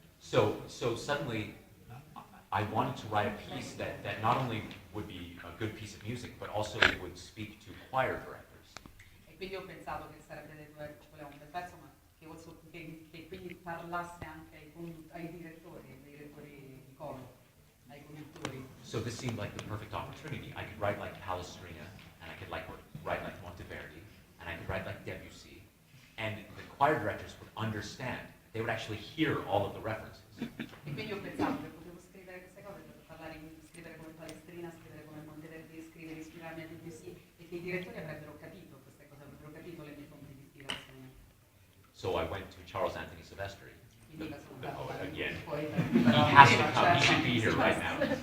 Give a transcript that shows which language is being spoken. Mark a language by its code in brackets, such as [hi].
[en] So suddenly, I wanted to write a piece that not only would be a good piece of music, but also would speak to choir directors. [it] E quindi ho pensato che ci voleva un bel pezzo, ma che quindi parlasse anche ai direttori di coro, ai conduttori. [en] So this seemed like the perfect opportunity. I could write like Palestrina, and I could write like Monteverdi, and I could write like Debussy, and the choir directors would understand. They would actually hear all of the references. [it] E quindi ho pensato che potevo scrivere queste cose, scrivere come Palestrina, scrivere come Monteverdi, ispirarmi a Debussy, e che i direttori avrebbero capito queste cose, avrebbero capito le mie fonti di ispirazione. [en] So I went to Charles Anthony Silvestri, the poet again. He has to come. He should be here right now.